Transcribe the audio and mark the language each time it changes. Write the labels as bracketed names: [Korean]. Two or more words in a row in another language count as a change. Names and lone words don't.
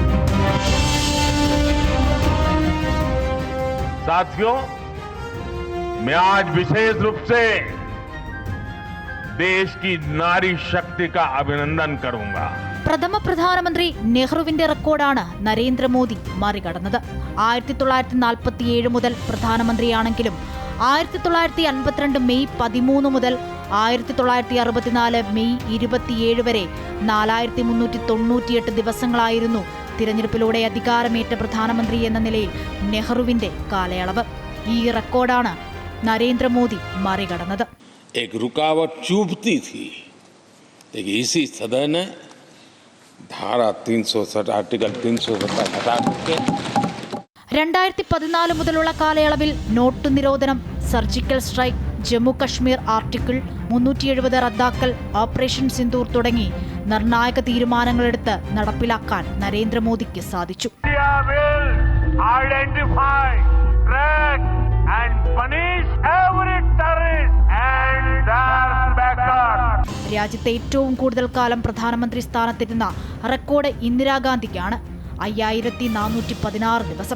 [Hindi] साथियों, मैं आज विशेष रूप से देश की नारी शक्ति का अभिनंदन करूंगा. [Malayalam] പ്രഥമ പ്രധാനമന്ത്രി നെഹ്റുവിന്റെ റെക്കോർഡാണ് നരേന്ദ്രമോദി മറികടന്നത്. 1947 മുതൽ പ്രധാനമന്ത്രിയാണെങ്കിലും 1952 മെയ് 13 മുതൽ 1964 മെയ് 27 വരെ 4398 ദിവസങ്ങളായിരുന്നു തിരഞ്ഞെടുപ്പിലൂടെ അധികാരമേറ്റ പ്രധാനമന്ത്രി എന്ന നിലയിൽ നെഹ്റുവിന്റെ കാലയളവ്. ഈ റെക്കോർഡാണ് നരേന്ദ്രമോദി മറികടന്നത്. [Hindi] एक रुकावट चुभती थी, लेकिन इसी सदन ने धारा 360 आर्टिकल 370 हटा के [Malayalam] 2014 മുതലുള്ള കാലയളവിൽ നോട്ട് നിരോധനം, [English] surgical strike, [Malayalam] ജമ്മു കശ്മീർ ആർട്ടിക്കിൾ 370 റദ്ദാക്കൽ, ഓപ്പറേഷൻ സിന്ദൂർ തുടങ്ങി നിർണായക തീരുമാനങ്ങളെടുത്ത് നടപ്പിലാക്കാൻ നരേന്ദ്രമോദിക്ക് സാധിച്ചു. രാജ്യത്തെ ഏറ്റവും കൂടുതൽ കാലം പ്രധാനമന്ത്രി സ്ഥാനത്തിരുന്ന റെക്കോർഡ് ഇന്ദിരാഗാന്ധിക്കാണ് 5416 ദിവസം.